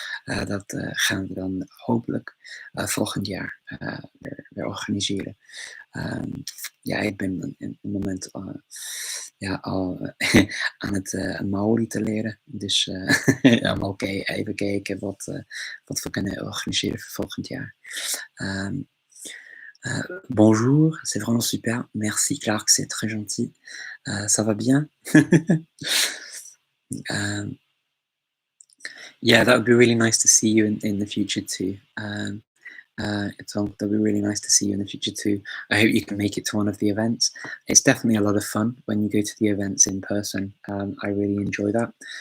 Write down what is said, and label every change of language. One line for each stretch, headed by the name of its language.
Dutch: Dat gaan we dan hopelijk volgend jaar weer organiseren. Ehm, ja, ik ben in het moment ja, al aan het Maori te leren. Dus ja, maar oké, even kijken wat we kunnen organiseren voor volgend jaar.
French: Ehm, bonjour, c'est vraiment super. Merci Clark, c'est très gentil. Ça va bien?
English: um, yeah, that would be really nice to see you in the future too. Tom, that'll be really nice to see you in the future too. I hope you can make it to one of the events. It's definitely a lot of fun when you go to the events in person. I really enjoy that.